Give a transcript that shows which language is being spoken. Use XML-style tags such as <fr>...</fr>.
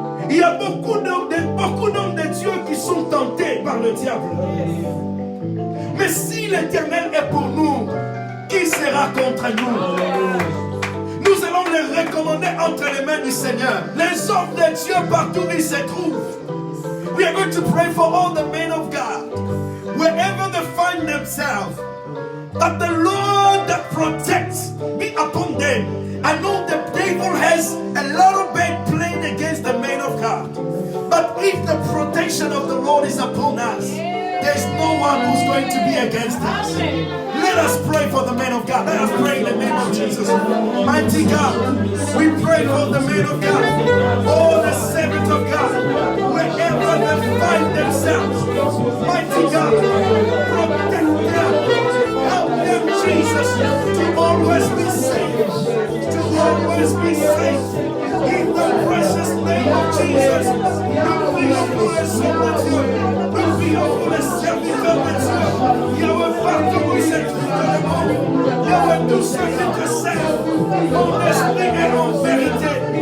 <fr>Il y a beaucoup d'hommes de Dieu qui sont tentés par le diable. Mais si l'Éternel est pour nous, qui sera contre nous? Nous allons les recommander entre les mains du Seigneur. Les hommes de Dieu partout où ils se trouvent.</fr> <en>We are going to pray for all the men of God, wherever they find themselves, that the Lord that protects be upon them. I know the devil has a lot of bad plan against the men of God, but if the protection of the Lord is upon us, there's no one who's going to be against us. Let us pray for the men of God. Let us pray in the name of Jesus. Mighty God, we pray for the men of God, all the servants of God, wherever they find themselves. Mighty God, protect them. Help them, Jesus, to always be safe. To always be safe. In the precious name of Jesus,</en> <fr>nous prions pour les hommes de Dieu. Nous prions pour les serviteurs de Dieu. Yahweh, partout où ils se trouvent dans le monde. Yahweh, tous ceux qui te servent, en esprit et en vérité.</fr>